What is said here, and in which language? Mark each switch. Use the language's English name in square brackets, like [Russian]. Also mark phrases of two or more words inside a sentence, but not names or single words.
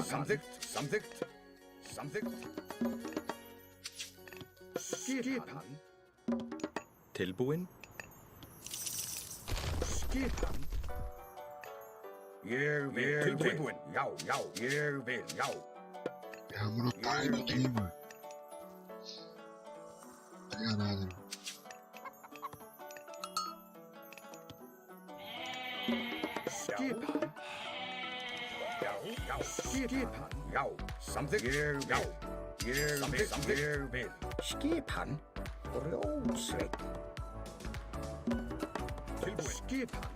[Icelandic] Samþykkt. Skipan. Tilbúin? Skipan. Ég vil. Tilbúin. Já. Ég vil. Já. [Portuguese] Erramos no time aqui, mano. Não tem nada, não. [Icelandic] Skipan. Já. Skipan. Já. Samþykkt. Já. Ég vil. Skipan. Grjótsveit. Tilbúin. Skipan.